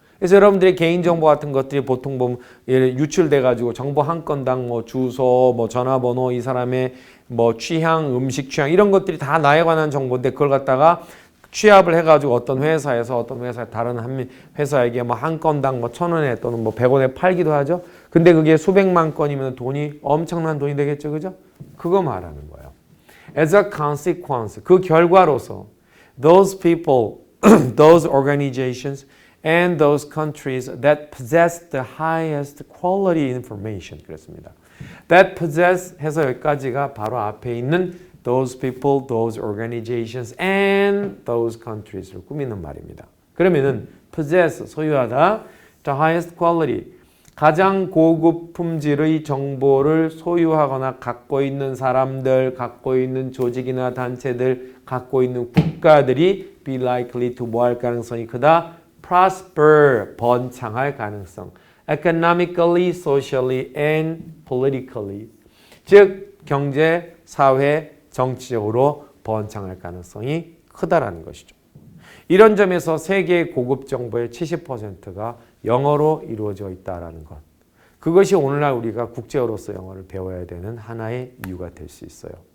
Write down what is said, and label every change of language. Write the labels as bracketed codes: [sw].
[ko] 그래서 여러분들의 개인정보 같은 것들이 보통 보면 유출돼가지고 정보 한 건당 뭐 주소, 뭐 전화번호, 이 사람의 뭐 취향, 음식 취향 이런 것들이 다 나에 관한 정보인데 그걸 갖다가 취합을 해가지고 어떤 회사에서 어떤 다른 한 회사에게 뭐 한 건당 뭐 1,000원에 또는 뭐 100원에 팔기도 하죠. 근데 그게 수백만 건이면 돈이 엄청난 돈이 되겠죠, 그죠? 그거 말하는 거예요. [en] As a consequence, [ko] 그 결과로서 [en] those people, those organizations, and those countries that possess the highest quality information. [ko] 그렇습니다. [en] That possess [ko] 해서 여기까지가 바로 앞에 있는 [en] those people, those organizations, and those countries를 [ko] 꾸미는 말입니다. 그러면은 possess, 소유하다, [en] the highest quality, [ko] 가장 고급 품질의 정보를 소유하거나 갖고 있는 사람들, 갖고 있는 조직이나 단체들, 갖고 있는 국가들이 [en] be likely to [ko] 뭐 할 가능성이 크다? prosper, 번창할 가능성. [en] economically, socially, and politically. [ko] 즉, 경제, 사회, 정치적으로 번창할 가능성이 크다라는 것이죠. 이런 점에서 세계의 고급 정보의 70%가 영어로 이루어져 있다라는 것. 그것이 오늘날 우리가 국제어로서 영어를 배워야 되는 하나의 이유가 될 수 있어요.